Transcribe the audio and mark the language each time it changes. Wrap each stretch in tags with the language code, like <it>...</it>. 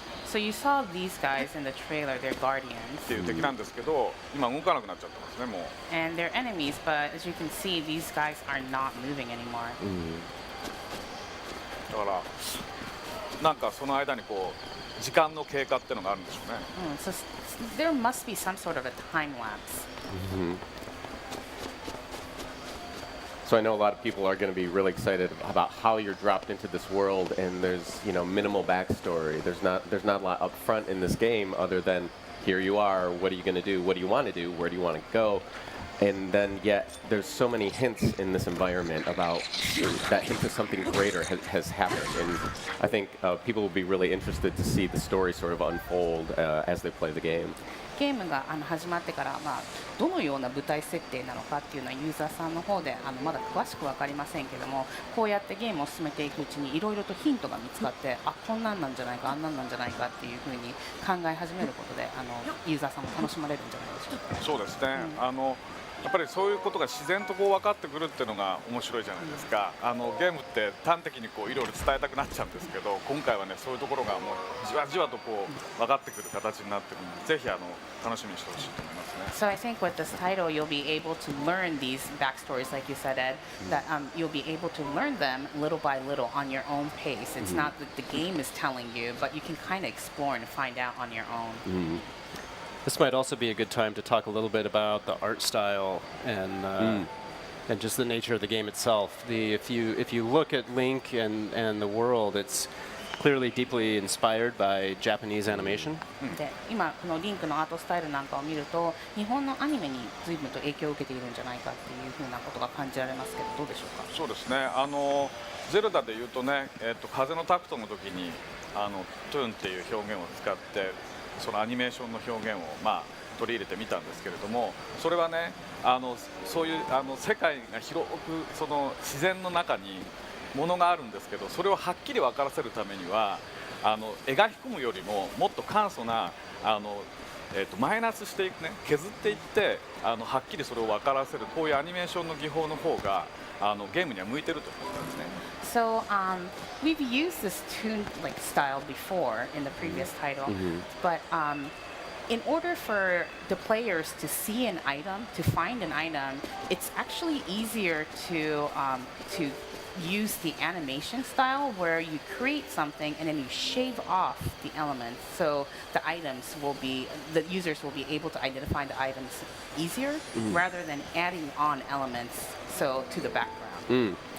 <en>So you saw these guys in the trailer, they're guardians.</en> <ja>っていう敵なんですけど、今動かなくなっちゃってますね、もう。</ja> <en>And they're enemies, but as you can see, these guys are not moving anymore.</en> <ja>だからなんかその間にこう時間の経過っていうのがあるんでしょうね。</ja> <en>So there must be some sort of a time lapse. So I know a lot of people are going to be really excited about how you're dropped into this world, and there's minimal backstory. There's not a lot up front in this game other than here you are. What are you going to do? What do you want to do? Where do you want to go? And then yet there's so many hints in this environment about that hint of something greater has happened. And I think people will be really interested to see the story sort of unfold as they play the game.</en> <ja>ゲームが始まってから、どのような舞台設定なのかっていうのはユーザーさんの方でまだ詳しく分かりませんけども、こうやってゲームを進めていくうちにいろいろとヒントが見つかって、こんなんなんじゃないか、あんなんなんじゃないかっていうふうに考え始めることでユーザーさんも楽しまれるんじゃないでしょうか。そうですね。やっぱりそういうことが自然とこう分かってくるっていうのが面白いじゃないですか。ゲームって端的にこういろいろ伝えたくなっちゃうんですけど、今回はねそういうところがもうじわじわとこう分かってくる形になってるので、ぜひ楽しみにしてほしいと思いますね。</ja> <en>So I think with this title, you'll be able to learn these backstories, like you said, Ed. That you'll be able to learn them little by little on your own pace. It's not that the game is telling you, but you can kind of explore and find out on your own. This might also be a good time to talk a little bit about the art style and just the nature of the game itself. If you look at Link and the world, it's clearly deeply inspired by Japanese animation.</en> <ja>で、今このリンクのアートスタイルなんかを見ると、日本のアニメに随分と影響を受けているんじゃないかっていうふうなことが感じられますけど、どうでしょうか。そうですね。ゼルダでいうとね、風のタクトの時にトゥーンっていう表現を使って。そのアニメーションの表現を取り入れてみたんですけれども、それはねそういう世界が広くその自然の中にものがあるんですけど、それをはっきり分からせるためには描き込むよりももっと簡素なマイナスしていくね、削っていってはっきりそれを分からせるこういうアニメーションの技法の方がゲームには向いてると思うんですね。</ja> <en>So we've used this tune style before in the previous title, but in order for the players to see an item, to find an item, it's actually easier to use the animation style where you create something and then you shave off the elements, so the users will be able to identify the items easier rather than adding on elements to the background.</en>